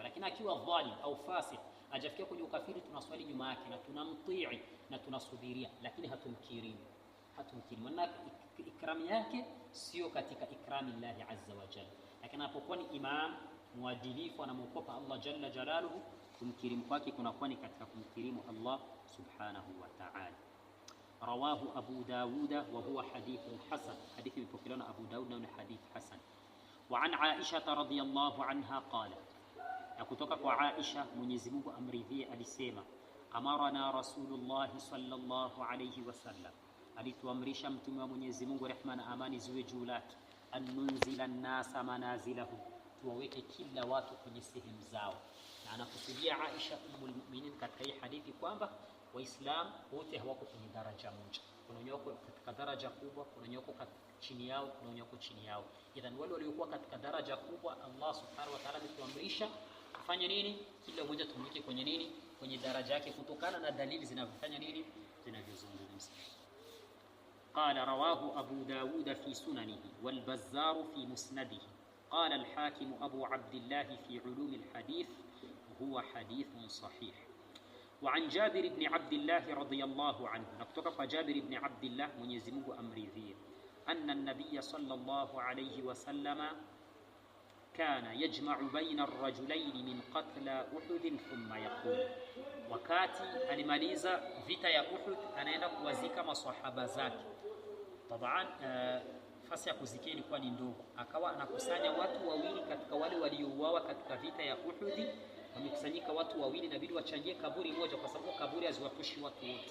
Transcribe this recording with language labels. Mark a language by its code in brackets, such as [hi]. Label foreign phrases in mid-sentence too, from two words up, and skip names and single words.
[sw] Lakini akiwa dhalim au fasik, hajafikia kwenye ukafiri, tunaswali nyuma yake na tunamtii na tunasubiria, lakini hatumkirimu. Maana ikramu yake sio katika ikrami Allah [ar] عز وجل. [sw] Lakini anapokuwa ni imam muadilifu, anamwogopa Allah [ar] جل جلاله, [sw] kumkirimu kwake kunakuwa ni katika kumkirimu [ar] الله سبحانه وتعالى. رواه أبو داود وهو حديث حسن, [sw] hadithi mpokelewa na Abu Dawud na hadith hasan. [ar] وعن عائشة رضي الله عنها قال, [sw] na kutoka kwa Aisha Mwenyezi Mungu amridhie alisema, [ar] أمرنا رسول الله صلى الله عليه وسلم, [sw] alituamrisha mtume wa Mwenyezi Mungu rehma na amani ziwe juu lake, [ar] أن ننزل الناس منازلهم, [sw] tuwaweke kila watu kwenye sehemu zao. Na anakusudia Aisha [ar] أم المؤمنين [sw] katika hii hadithi kwamba Waislamu wote hawako kwenye daraja moja. Kuna wenye wako katika daraja kubwa, kuna wenye wako chini yao, kuna wenye wako chini yao. Idhan wale waliokuwa katika daraja kubwa, [ar] الله سبحانه وتعالى [sw] ametuamrisha kufanya nini? Kila mmoja tumweke kwenye nini? Kwenye daraja yake, kutokana na dalili zinavyofanya nini? Zinavyozungumza. [ar] قال رواه أبو داود في سننه والبزار في مسنده. قال الحاكم أبو عبد الله في علوم الحديث هو حديث صحيح. وعن جابر بن عبد الله رضي الله عنه، نكتب جابر بن عبد الله من يزمه أمري ذي، أن النبي صلى الله عليه وسلم كان يجمع بين الرجلين من قتلى أحد ثم يقول, [sw] wakati alimaliza vita ya Uhud anaenda kuwazika maswahaba zake. Taban nafasi ya kuzikia ilikuwa ni ndogo, akawa anakusanya watu wawili katika wale waliouawa katika vita ya Uhud. Wamekusanyika watu wawili, inabidi wachangie kaburi moja kwa sababu kaburi haziwatoshi watu wote.